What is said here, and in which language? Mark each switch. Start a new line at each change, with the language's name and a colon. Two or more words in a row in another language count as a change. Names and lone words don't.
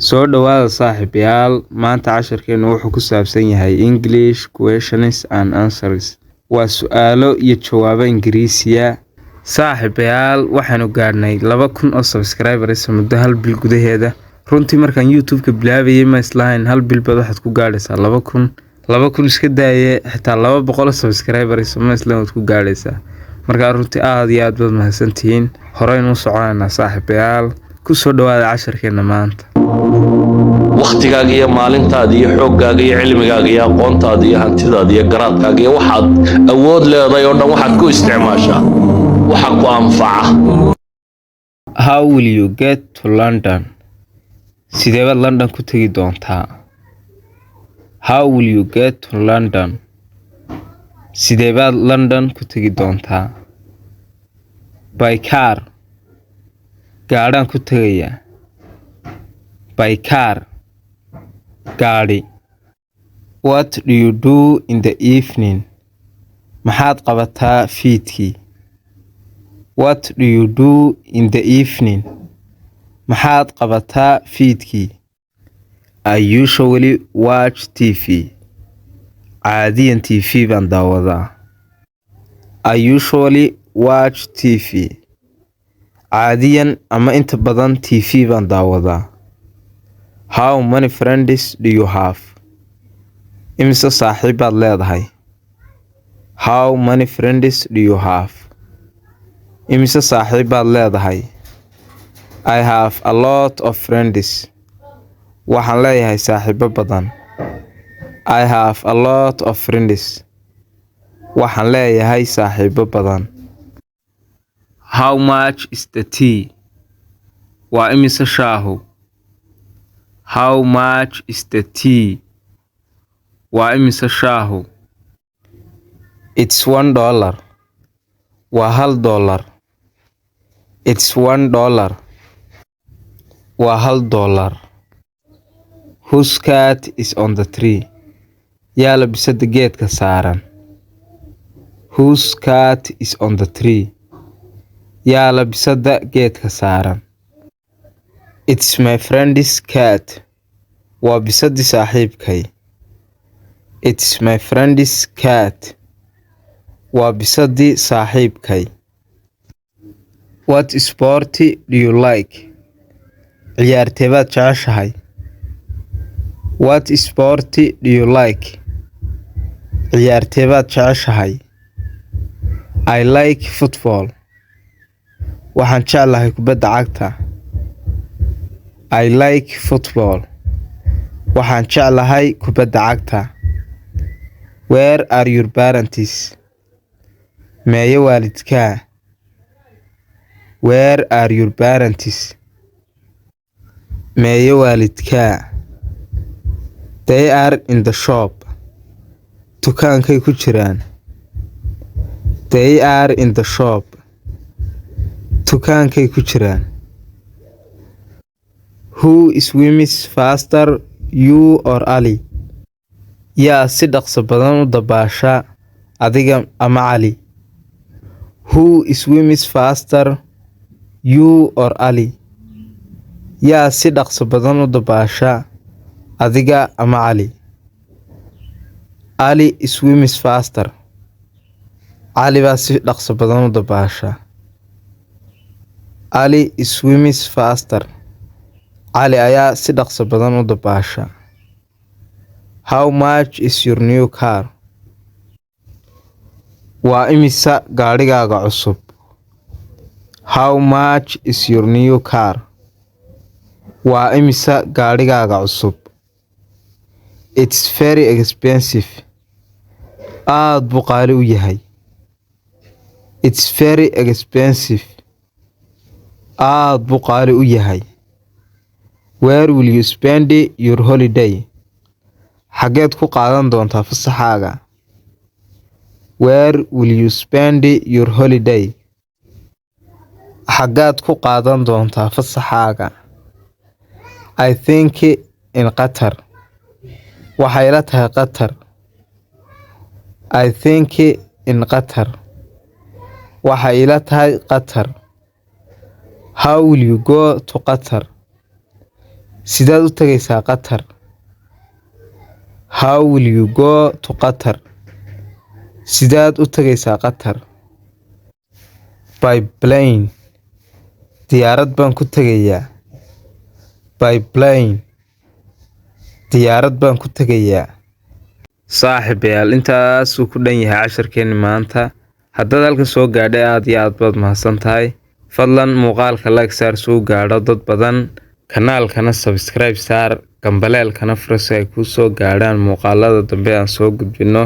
Somali: soo dhawaada saaxiibayaal maanta casharkeenu wuxuu ku saabsan yahay
English: English questions and answers
Somali: waa su'aalo iyo jawaabo Ingiriisiya saaxiibayaal waxaanu gaarnay 2000 oo subscribers muddo hal bil gudaheeda runtii markaan YouTube-ka bilaabayay ma islahayn hal bil bad waxaad ku gaadhaysaa 2000 iska daayay xitaa 200 subscribers ma islahayn waad ku gaadhaysaa marka runtii aad iyo aad baad mahadsantihiin horeynu soconaynaa saaxiibayaal ku soo dhawaada casharkeena maanta waqtigaaga iyo maalintaada iyo xooggaaga iyo cilmigaaga iyo aqoontaada iyo hantidaada iyo garaadkaaga iyo waxaad awood leedahay oo dhan waxaad ku isticmaashaa waxa ku anfaca.
English: How will you get to London?
Somali: Sidee baad London ku tagi doontaa?
English: How will you get to London?
Somali: Sidee baad London ku tagi doontaa?
English: By car.
Somali: Gaadhaan ku tagayaa.
English: By car. Gaadhi. What do you do in the evening?
Somali: Maxaad qabataa fiidkii?
English: What do you do in the evening?
Somali: Maxaad qabataa fiidkii?
English: I usually watch TV.
Somali: Caadiyan TV baan daawadaa.
English: I usually watch TV.
Somali: Caadiyan ama inta badan TV baan daawadaa.
English: How many friends do you have?
Somali: Imise saaxiibaad leedahay?
English: How many friends do you have?
Somali: Imise saaxiibaad leedahay?
English: I have a lot of friends.
Somali: Waxaan leeyahay saaxiibo badan.
English: I have a lot of friends.
Somali: Waxaan leeyahay saaxiibo badan.
English: How much is the tea?
Somali: Waa imise shaahu?
English: How much is the tea?
Somali: Waa imise shaahu?
English: It's $1. Waa $1. It's $1. Waa $1. Whose cat is on the tree?
Somali: Yaa la bisada geedka saaran.
English: Whose cat is on the tree?
Somali: Yaa la bisada geedka saaran.
English: It's my friend's cat.
Somali: Waa bisadii saaxiibkay.
English: It's my friend's cat.
Somali: Waa bisadii saaxiibkay.
English: What sport do you like?
Somali: Ciyaartee baad jeceshahay?
English: What sport do you like?
Somali: Ciyaartee baad jeceshahay?
English: I like football.
Somali: Waxaan jeclahay kubadda cagta.
English: I like football.
Somali: Waxaan jeclahay kubadda cagta.
English: Where are your parents?
Somali: Meeye waalidkaa?
English: Where are your parents?
Somali: Meeye waalidkaa?
English: They are in the shop.
Somali: Dukaankay ku jiraan.
English: They are in the shop.
Somali: Dukaankay ku jiraan.
English: Who swims faster, you or Ali?
Somali: Yaa si dhaqso badan u dabaasha, adiga ama Ali?
English: Who swims faster, you or Ali?
Somali: Yaa si dhaqso badan u dabaasha, adiga ama Ali?
English: Ali swims faster.
Somali: Ali baa si dhaqso badan u dabaasha.
English: Ali swims faster.
Somali: Ali ayaa si dhaqso badan u dabaasha.
English: How much is your new car?
Somali: Waa imisa gaadhigaaga cusub?
English: How much is your new car?
Somali: Waa imisa gaadhigaaga cusub?
English: It's very expensive.
Somali: Aad buu qaali u yahay.
English: It's very expensive.
Somali: Aad buu qaali u yahay.
English: Where will you spend your holiday?
Somali: Xageed ku qaadan doontaa fasaxaaga?
English: Where will you spend your holiday?
Somali: Xagaad ku qaadan doontaa fasaxaaga?
English: I think in Qatar.
Somali: Waxay la tahay Qatar.
English: I think in Qatar.
Somali: Waxay la tahay Qatar.
English: How will you go to Qatar?
Somali: sidaad u tagaysaa Qatar?
English: How will you go to Qatar?
Somali: sidaad u tagaysaa Qatar?
English: By plane,
Somali: diyaarad baan ku tagayaa.
English: By plane,
Somali: diyaarad baan ku tagayaa. saaxiibayaal intaasuu ku dhan yahay casharkeeni maanta. haddaad halkan soo gaadhay aad iyo aad baad mahadsan tahay. fadlan muuqaalka like saar soo gaadho dad badan, kanaalkana subscribe saar, gambaleelkana furo si ay kuu soo gaadhaan muuqaalada dambe aan soo gudbino.